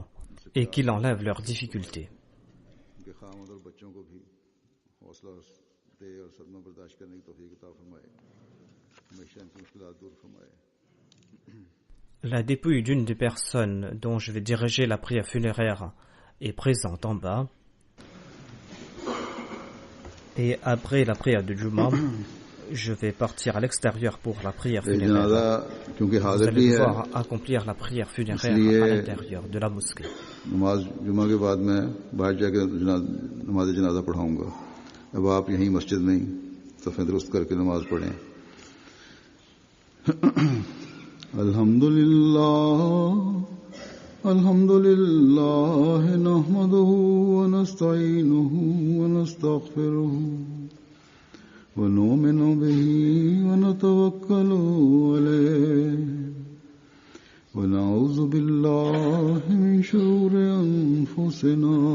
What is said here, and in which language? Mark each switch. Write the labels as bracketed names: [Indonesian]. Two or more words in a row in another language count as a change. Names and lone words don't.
[French] Et qu'il enlève leurs difficultés. La dépouille d'une des personnes dont je vais diriger la prière funéraire est présente en bas. Et après la prière de Jumu'ah, je vais partir à l'extérieur pour la prière funéraire. Vous allez devoir accomplir la prière funéraire à l'intérieur de la mosquée. [Hindi] नमाज जुमा के बाद मैं बाहर जाकर नमाज जनाजा पढ़ाऊंगा. अब आप यहीं मस्जिद में सफ़े दुरुस्त करके नमाज पढ़ें. [Arabic] الحمد لله نحمده ونستعينه ونستغفره ونؤمن به ونتوكل عليه ونعوذ بالله من شرور أنفسنا